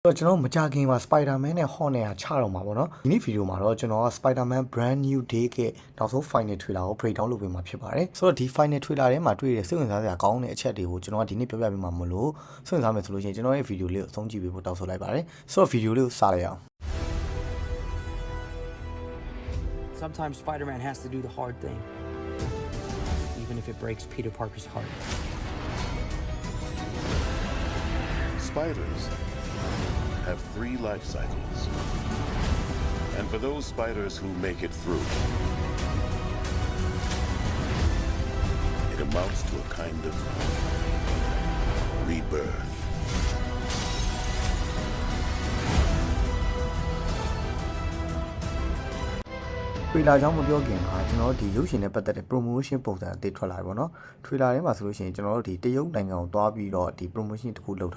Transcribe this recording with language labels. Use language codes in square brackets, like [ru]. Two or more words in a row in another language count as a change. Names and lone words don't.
[my] တော့ကျွန်တော်မကြခင်မှာ Spider-Man နဲ့ Hawk နဲ့ချတော့မှာပေါ့နော်ဒီနေ့ဗီဒီယိုမှာတော့ကျွန်တော်က Spider-Man Brand New Day ကနောက်ဆုံး [en] Final Trailer [my] ကို breakdown လုပ်ပေးမှာဖြစ်ပါတယ်ဆိုတော့ဒီ [en] Final Trailer [my] ထဲမှာတွေ့ရတဲ့စိတ်ဝင်စားစရာကောင်းတဲ့အချက်တွေကိုကျွန်တော်ကဒီနေ့ပြောပြပေးမှာမလို့စိတ်ဝင်စားမယ်ဆိုလို့ရှိရင်ကျွန်တော်ရဲ့ဗီဒီယိုလေးကိုအဆုံးကြည့်ပေးဖို့တောင်းဆိုလိုက်ပါတယ်ဆိုတော့ဗီဒီယိုလေးကိုစလိုက်အောင် [en] Sometimes Spider-Man has to do the hard thing, even if it breaks Peter Parker's heart. Spiders have 3 life cycles. And for those spiders who make it through, it amounts to a kind of rebirth. [my] ထွေလာကြောင်းမပြောခင်မှာကျွန်တော်တို့ဒီရုပ်ရှင်နဲ့ပတ်သက်တဲ့ promotion ပုံစံအသေးထွက်လာပြီပေါ့နော်ထွေလာထဲမှာဆိုလို့ရှိရင်ကျွန်တော်တို့ဒီတရုတ်နိုင်ငံကိုသွားပြီးတော့ဒီ promotion တစ်ခုလုပ်